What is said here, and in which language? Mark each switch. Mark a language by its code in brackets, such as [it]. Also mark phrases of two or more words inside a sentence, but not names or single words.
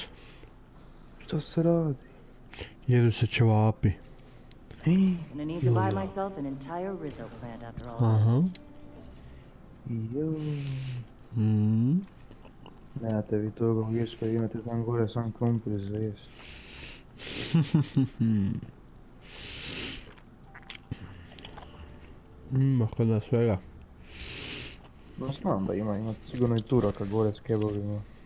[hr] Što se radi? Jedu se ćevapi. [en] Gonna need to buy myself an entire Rizzo plant after all Aha. this. [hr] Nemate vi toga u Irskoj, imate tam gore sam krumpir za jest. Ima kod nas svega. No znam da ima sigurno i Turaka gore s kebabima.